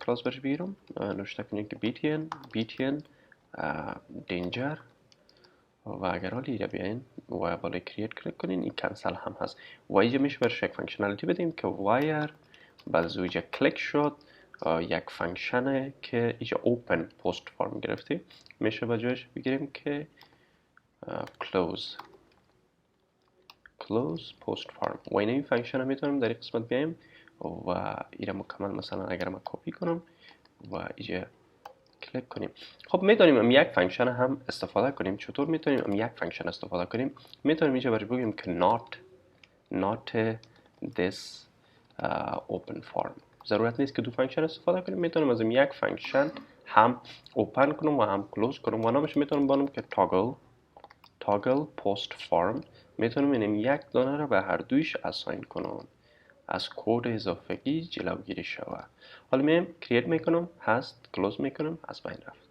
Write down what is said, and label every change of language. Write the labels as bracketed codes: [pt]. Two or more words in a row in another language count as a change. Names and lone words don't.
[fa] کلاس برش بگیرم نوشته کنیم که [en] btn danger [fa] و اگر حالی اینجا بیاین و بالای کرییت کلیک کنین این کنسل هم هست و اینجا میشه برش یک فانکشنالیتی بدیم که وایر بعد از اینجا کلیک شد یک فانکشنه که اینجا [en] open post form [fa] گرفته میشه به جایش بگیریم که close [en] post form [fa] و این فانکشن میتونیم در این قسمت بیایم و این مکمل مثلا اگر من کپی کنم و اینجا کلیک کنیم. خب میتونیم یک فانکشن هم استفاده کنیم. چطور میتونیم یک فانکشن استفاده کنیم؟ میتونیم اینجا برش بگیم که [en] not this open form. [fa] ضرورت نیست که دو فانکشن استفاده کنیم. میتونم از یک فانکشن هم اوپن کنم و هم کلوز کنم و نامش میتونم بانم که [en] toggle post form. [fa] میتونم اینم یک دانه را به هر دویش اساین کنم. از کد اضافگی جلوگیری شود. حالا میایم کرییت میکنم، هست کلوز میکنم، از بین رفت.